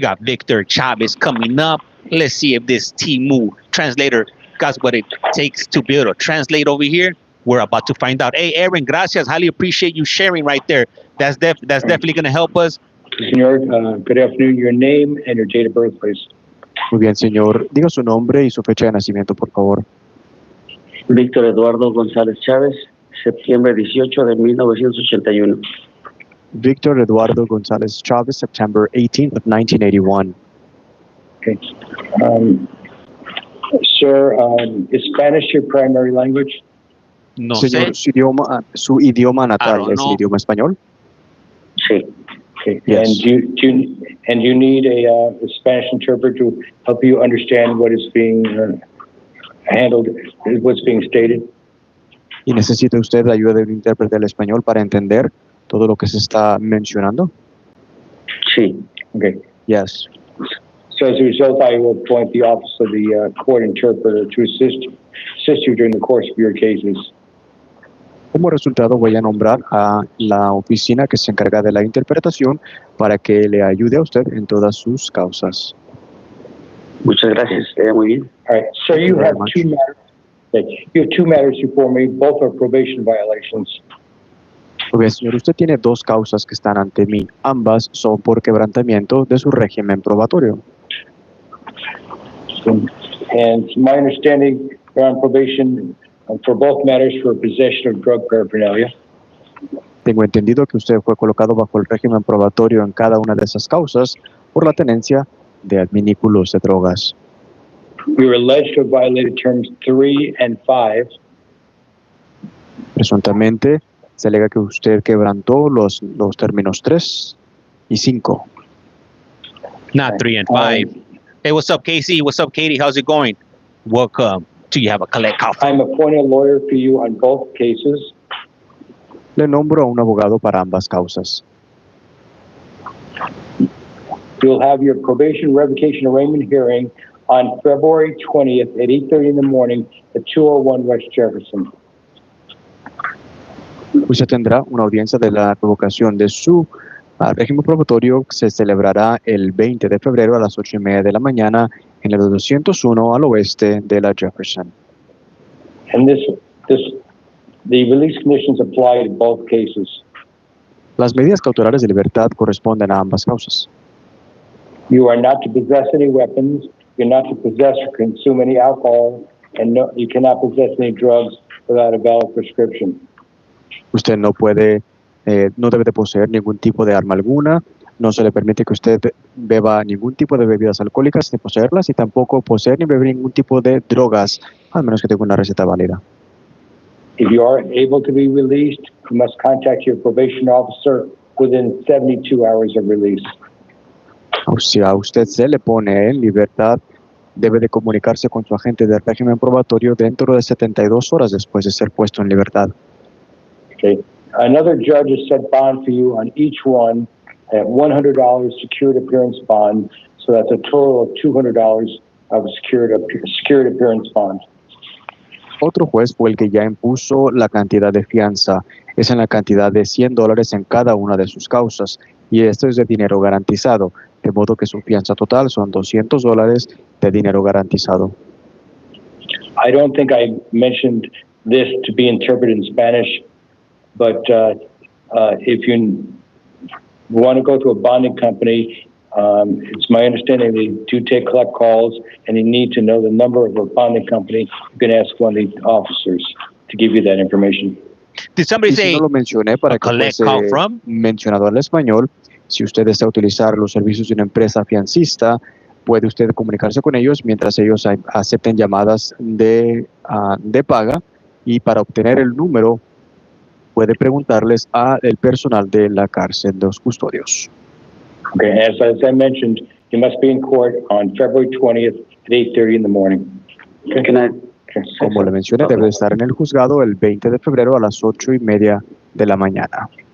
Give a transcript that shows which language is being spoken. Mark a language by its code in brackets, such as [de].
[en] Victor Chavez coming up. Let's see if this Timu translator got what it takes to be able to translate over here. We're about to find out. Hey, Aaron, gracias. Highly appreciate you sharing right there. That's definitely going to help us. Senor, good afternoon. Your name and your date of birth, please. [es] Muy bien, señor. Diga su nombre y su fecha de nacimiento, por favor. Víctor Eduardo González Chávez, septiembre 18 de 1981. [en] Victor Eduardo González Chavez, September 18th of 1981. Okay. Sir, is Spanish your primary language? No [es] Señor, sé. su idioma natal es el idioma español. Sí. [en] Okay. Yes. And you need a Spanish interpreter to help you understand what is being handled, what's being stated? [es] ¿Y necesita usted la ayuda de un intérprete del español para entender todo lo que se está mencionando? Sí. [en] Okay. Yes. So as a result, I will appoint the office of the court interpreter to assist you during the course of your cases. [es] Como resultado, voy a nombrar a la oficina que se encarga de la interpretación para que le ayude a usted en todas sus causas. Muchas gracias. Muy bien. [en] All right. So Thank you you very have much. two matters. You have two matters before me. Both are probation violations. [es] Muy bien, señor, usted tiene dos causas que están ante mí. Ambas son por quebrantamiento de su régimen probatorio. [en] And my understanding, you're on probation for both matters for possession of drug paraphernalia. [es] Tengo entendido que usted fue colocado bajo el régimen probatorio en cada una de esas causas por la tenencia de adminículos de drogas. [en] You're alleged to have violated terms 3 and 5. [es] Presuntamente, se alega que usted quebrantó los términos 3 y 5. [en] Not 3 and 5. Hey, what's up, Casey? What's up, Katie? How's it going? Welcome to You Have a Collect Call. I'm appointing a lawyer for you on both cases. [es] Le nombro a un abogado para ambas causas. [en] You'll have your probation revocation arraignment hearing on February 20th at 8:30 in the morning at 201 West Jefferson. [es] Usted tendrá una audiencia de la revocación de su régimen probatorio que se celebrará el 20 de febrero a las 8:30 de la mañana en el 201 al oeste de la Jefferson. [en] And the release conditions apply to both cases. [es] Las medidas cautelares de libertad corresponden a ambas causas. [en] You are not to possess any weapons, you're not to possess or consume any alcohol, and you cannot possess any drugs without a valid prescription. [es] Usted no debe de poseer ningún tipo de arma alguna, no se le permite que usted beba ningún tipo de bebidas alcohólicas ni poseerlas, y tampoco poseer ni beber ningún tipo de drogas, al menos que tenga una receta válida. [en] If you are able to be released, you must contact your probation officer within 72 hours of release. [es] Si a usted se le pone en libertad, debe de comunicarse con su agente del régimen probatorio dentro de 72 horas después de ser puesto en libertad. [en] Okay. Another judge has set bond for you on each one at $100 secured appearance bond, so that's a total of $200 of a secured appearance bond. [es] Otro juez fue el que ya impuso la cantidad de fianza. Es en la cantidad de $100 en cada una de sus causas. Y esto es de dinero garantizado. De modo que su fianza total son $200 de dinero garantizado. [en] I don't think I mentioned this to be interpreted in Spanish, but if you want to go to a bonding company, it's my understanding they do collect calls, and you need to know the number of a bonding company. You can ask one of the officers to give you that information. Did somebody [es] Y si [en] say [es] no lo mencioné para que [en] collect [es] fuese [en] call from? [es] mencionado al español, si usted desea utilizar los servicios de una empresa fiancista, puede usted comunicarse con ellos mientras ellos acepten llamadas de paga, y para obtener el número puede preguntarles al personal de la cárcel de los custodios. [en] Okay, as I mentioned, you must be in court on February 20th at 8:30 in the morning. Okay. Can I? [es] Como le mencioné, debe estar en el juzgado el 20 de febrero a las 8:30 de la mañana.